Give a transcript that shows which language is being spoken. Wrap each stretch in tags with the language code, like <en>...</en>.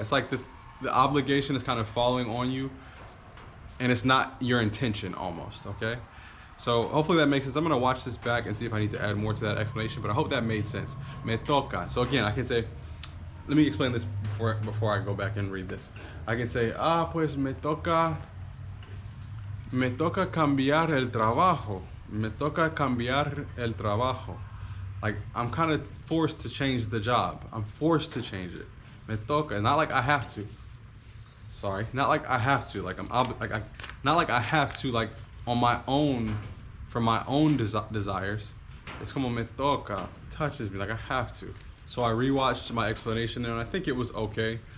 <en>It's like the obligation is kind of falling on you, and it's not your intention almost, okay? So hopefully that makes sense. I'm gonna watch this back and see if I need to add more to that explanation, but I hope that made sense.</en> <es>Me toca.</es> <en>So again, I can say, let me explain this before I go back and read this. I can say,</en> <es>pues me toca cambiar el trabajo. Me toca cambiar el trabajo.</es> <en>Like, I'm kind of forced to change the job. I'm forced to change it.</en> <es>Me toca.</es> <en>Not like I have to. Sorry. Not like I have to. Like, not like I have to, like, on my own, for my own desires. It's</en> <es>como me toca.</es> <en>It touches me. Like, I have to. So I rewatched my explanation there, and I think it was okay.</en>